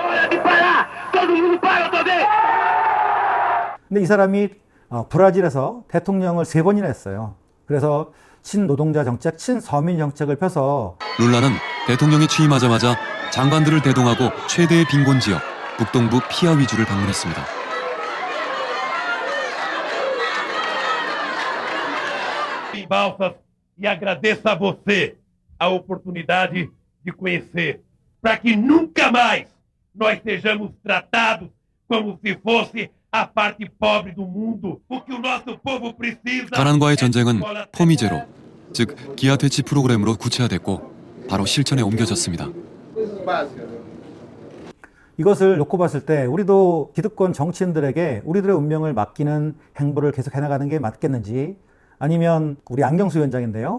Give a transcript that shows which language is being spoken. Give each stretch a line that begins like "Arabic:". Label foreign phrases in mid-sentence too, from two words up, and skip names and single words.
Korean: 근데 이 사람이 브라질에서 대통령을 3번이나 했어요. 그래서 친노동자 정책, 친서민 정책을 펴서 룰라는 대통령이 취임하자마자 장관들을 대동하고 최대의 빈곤 지역 북동부 피아 위주를 방문했습니다.
Portuguese: Em Balsas e agradeço a você a oportunidade de conhecer, para que nunca mais nós sejamos tratados como se fosse a parte pobre do mundo. O que o nosso povo precisa.
Korean: 가난과의 전쟁은 포미제로, 즉 기아 퇴치 프로그램으로 구체화됐고 바로 실천에 옮겨졌습니다. 이것을 놓고 봤을 때 우리도 기득권 정치인들에게 우리들의 운명을 맡기는 행보를 계속 해나가는 게 맞겠는지, 아니면 우리 양경수 위원장인데요.